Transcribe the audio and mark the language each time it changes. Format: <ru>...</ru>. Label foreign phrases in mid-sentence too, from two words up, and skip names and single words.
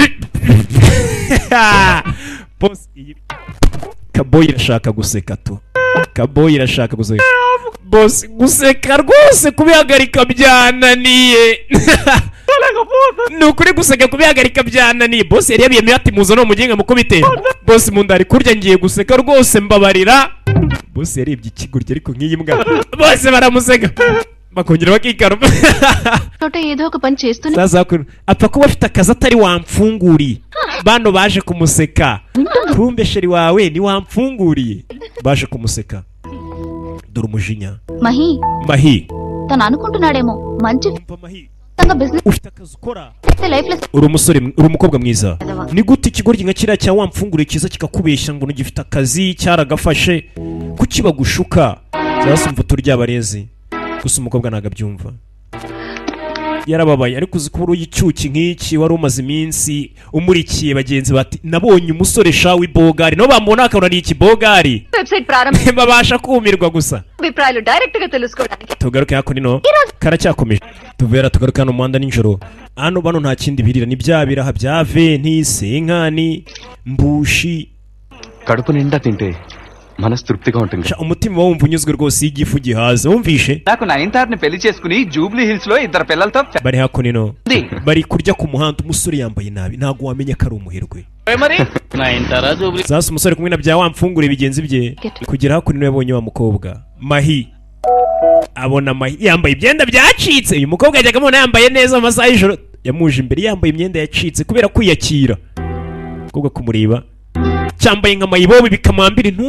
<rw>boss kaboy irashaka guseka tu kaboy irashaka guseka boss guseka rwose kubihagarika byananiye nukuri guseka kubihagarika byananiye boss yari yabiyemeye ati muzo no mugenga mukubite boss mundari kurya ngiye guseka rwose mbabarira boss yarebye ikigurye ariko nk'iyi mbwa bose baramuseka bakongera bakikaruma</rw> <te>చోట ఏదో ఒక పని చేస్తూనే</te> <rw>sasa apfa kuba afite akazi atari wamfunguriye bano baje kumuseka kumbe sheri wawe ni wamfunguriye baje kumuseka dore umujinya mahi</rw> <te>తను అనుకుంటున్నాడేమో మంచి బిజినెస్</te> <rw>ufite akazi ukora</rw> <te>లైఫ్ లో</te> <rw>uri umusore uri umukobwa mwiza ni gute ikigoryi nka kiriya cya wamfunguriye kiza kikakubeshya ngo ntugifite akazi cyaragafashe kuki bagushuka sasa umva turyabarezi gusa umukobwa ntago abyumva yarababaye ariko uzi ko uri icyuki nk'iki wari umaze iminsi umurikiye bagenzi bati nabonye umusore shawi bogari no bamubona akabona ni iki bogari</rw> <te>వెబ్సైట్ ప్రారంభ</te> <rw>babasha kumirwa gusa</rw> <te>అభిప్రాయాలు డైరెక్ట్ గా తెలుసుకోవడానికి</te> <rw>tugaruke hako nino karacyakomeje tuvera tugaruke hano muhanda nijoro hano bano nta kindi birira ni bya biraha bya venti senkani mbushi</rw> <te>కడుపు నిండా తింటే మనసు తృప్తిగా ఉంటుంది</te> <rw>umutima wumva unyuzwe rwose igifu gihaze wumvishe</rw> <te>నాకు నయనతారని పెళ్లి చేసుకుని జూబ్లీ హిల్స్ లో ఇద్దరు పిల్లలతో</te> <rw>bari hako nino bari kurya ku muhanda umusore yambaye nabi ntago wamenya ko ari umuherwe</rw> <te>మరి నయనతార జూబ్లీ</te> <rw>sasa umusore kumwe na bya wamfungure bigenzi bye kugera hako nino yabonye wa mukobwa mahi abona mahi yambaye ibyenda byacitse uyu mukobwa yajyaga amubona yambaye neza mu masaha y'ijoro yamuje imbere yambaye imyenda yacitse kubera kwiyakira mukobwa kumureba cyambaye nka mayibobo bikamwambira</rw>